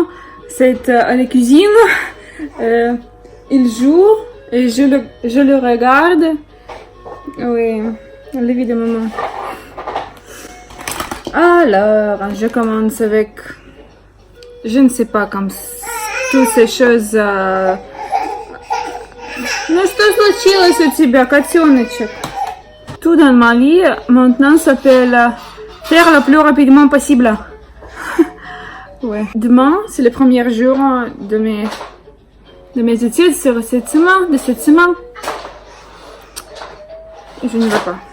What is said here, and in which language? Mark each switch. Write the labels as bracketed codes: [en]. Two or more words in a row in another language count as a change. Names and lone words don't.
[fr] C'est à la cuisine. Il joue et je le regarde. Oui, évidemment. Alors, je commence avec, je ne sais pas, comme toutes ces choses. [ru] Ну что случилось у тебя, котеночек? [fr] Tout dans ma vie maintenant s'appelle faire le plus rapidement possible. Ouais. Demain, c'est le premier jour de mes études sur cette semaine. Je ne vais pas.